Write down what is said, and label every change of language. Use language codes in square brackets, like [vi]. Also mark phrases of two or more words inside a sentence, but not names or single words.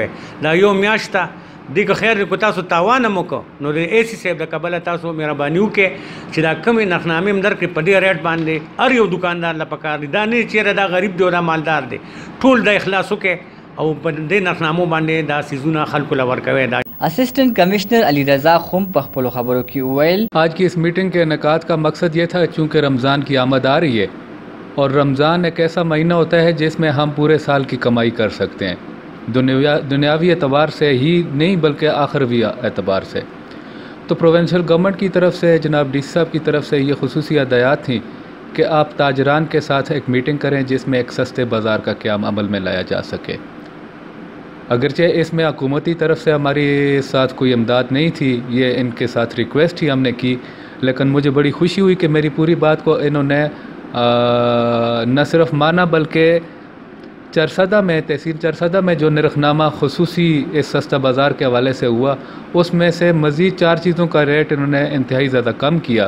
[ps] دا یو میاشت ته دې که خیر دی که تاسو تاوان هم وکړو نو د اے سی صاحب د کبله تاسو مهرباني وکړئ چې دا کمې نرخنامې هم درکړي په دې ریټ باندې. هر یو دکاندار له پکار دی دا نه چېرې دا غریب دی او دا مالدار دی ټول د اخلاص وکړئ او په دې نرخنامو باندې دا سیزونه خلکو له ورکوي. دا اسسٹنٹ کمشنر علی رضا خم په خپلو خبرو کې وویل [ur] آج کی اس میٹنگ کے انعقاد کا مقصد یہ تھا چونکہ رمضان کی آمد آ رہی ہے اور رمضان ایک ایسا مہینہ ہوتا ہے جس میں ہم پورے سال کی کمائی کر سکتے ہیں دنیاوی اعتبار سے ہی نہیں بلکہ آخروی اعتبار سے. تو [en] provincial government [ur] کی طرف سے جناب ڈی سی صاحب کی طرف سے یہ خصوصی ہدایات تھیں کہ آپ تاجران کے ساتھ ایک میٹنگ کریں جس میں ایک سستے بازار کا قیام عمل میں لایا جا سکے. اگرچہ اس میں حکومتی طرف سے ہمارے ساتھ کوئی امداد نہیں تھی، یہ ان کے ساتھ ریکویسٹ ہی ہم نے کی، لیکن مجھے بڑی خوشی ہوئی کہ میری پوری بات کو انہوں نے نہ صرف مانا بلکہ چارسدہ میں، تحصیل چارسدہ میں جو نرخنامہ خصوصی اس سستا بازار کے حوالے سے ہوا، اس میں سے مزید 4 چیزوں کا ریٹ انہوں نے انتہائی زیادہ کم کیا.